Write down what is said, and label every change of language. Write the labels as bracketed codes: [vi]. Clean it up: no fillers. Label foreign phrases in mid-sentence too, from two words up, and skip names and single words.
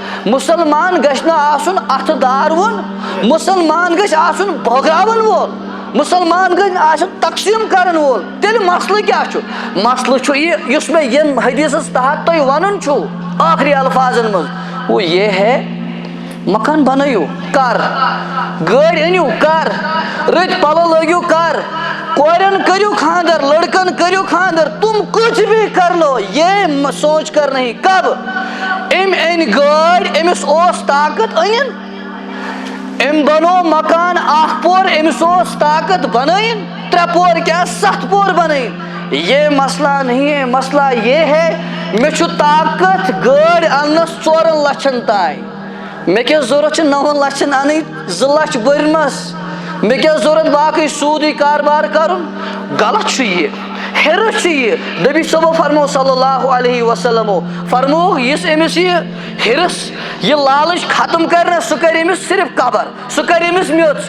[ks] مسلمان گژھِ نہٕ آسُن اَتھٕ داروُن، مسلمان گژھِ آسُن بٲگراوَن وول، مسلمان گژھِ نہٕ آسُن تقسیٖم کَرَن وول. تیٚلہِ مسلہٕ کیٛاہ چھُ؟ مسلہٕ چھُ یہِ یُس مےٚ ییٚمہِ حدیٖثَس تحت تۄہہِ وَنُن چھُو ٲخری الفاظن منٛز، [ur] وہ یہ ہے [ks] مکان بنٲیِو کر، گٲڑۍ أنِو کر، رٕتۍ پَلو لٲگِو کر، کورٮ۪ن کٔرِو خاندر، لڑکن کٔرِو خاندر، [ur] تم کچھ بھی کر لو، یہ سوچ کر نہیں. کب؟ [ks] أمۍ أنۍ گٲڑۍ، أمِس اوس طاقت أنِن، أمۍ بنو مکان اکھ پور، أمِس اوس طاقت بنٲیِن 3 پور کیٛاہ 7 پور بنٲیِن. [ur] یہ مسئلہ نہیں ہے، مسئلہ یہ ہے [ks] مےٚ چھُ طاقت گٲڑۍ اَننَس 4 لَچھَن تانۍ، مےٚ کیٛاہ ضوٚرَتھ چھِ 9 لَچھَن اَنٕنۍ 2 لَچھ بٔرۍمَس، مےٚ کیٛاہ ضوٚرَتھ باقٕے سوٗدٕے کاربار کَرُن. غلط چھُ یہِ، ہِرٕس چھُ یہِ. نبی صٲبو فرمو [ar] صلی اللہ علیہ وسلمو [ks] فرمووُکھ یُس أمِس یہِ ہِرٕس یہِ لالٕچ ختم کَرِ نہ سُہ کَرِ أمِس صرف قبر، سُہ کَرِ أمِس میٚژ.